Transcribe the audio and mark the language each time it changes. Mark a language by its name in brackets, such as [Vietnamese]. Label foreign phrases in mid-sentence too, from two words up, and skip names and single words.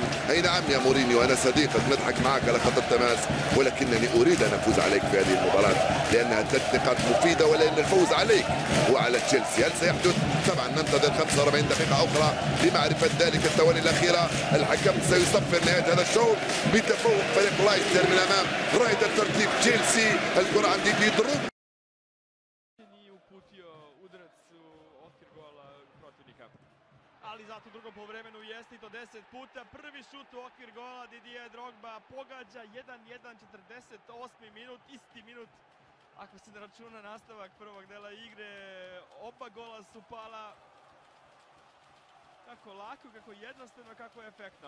[Arabic] اي نعم يا مورينيو، انا صديقك نضحك معك على خط التماس، ولكنني اريد ان افوز عليك في هذه المباراه لانها 3 نقاط مفيده، ولان الفوز عليك وعلى تشيلسي. هل سيحدث؟ طبعا ننتظر 45 دقيقه اخرى لمعرفه ذلك. الثواني الاخيره الحكم سيصفر نهايه هذا الشوط بتفوق فريق لايستر من امام رائد الترتيب تشيلسي. الكره عند ديدي دروب. [Serbian] Ali zato u drugom poluvremenu jeste i to 10 puta. Prvi šut u okvir gola, Didier Drogba pogađa 1-1, 48. minut, isti minut. Ako se ne računa nastavak prvog dela igre, oba gola su pala kako lako, kako jednostavno, kako efektno.